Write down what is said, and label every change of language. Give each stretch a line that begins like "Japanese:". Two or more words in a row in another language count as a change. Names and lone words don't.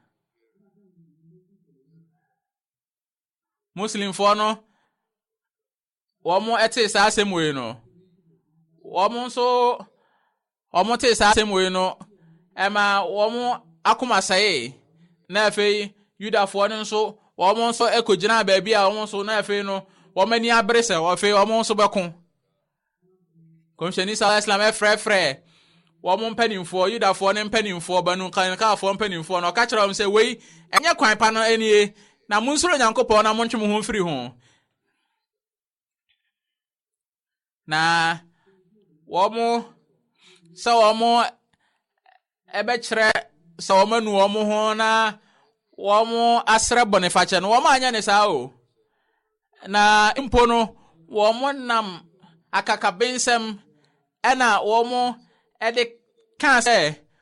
Akan: muslimfoɔ no wɔn ɛte saa asɛm wei no wɔn nso wɔn te saa asɛm wei no ɛma wɔn akoma sɛe na afei Yudafoɔ no nso wɔn nso ɛkɔgyina baabi a wɔn nso na afei no wɔn ani abere sɛ afei wɔn nso bɛko kɔmhyɛni
Arabic: صلى الله عليه وسلم
Akan: ɛfrɛfrɛ wɔn mpanimfoɔ Yudafoɔ ne mpanimfoɔ banu kankafoɔ mpanimfoɔ no ɔka kyerɛ wɔn sɛ wei ɛnyɛ kwan pa no anie na mo nsoro Nyankopɔn na mo ntwe mo ho mfiri ho na wɔn sɛ wɔn ɛbɛkyerɛ sɛ wɔn anu wɔn ho na wɔn asrɛ bɔnefakyɛ no wɔn anyɛ ne saa o na mpo no wɔn nam akakabensɛm ɛna wɔn ɛde kaa sɛ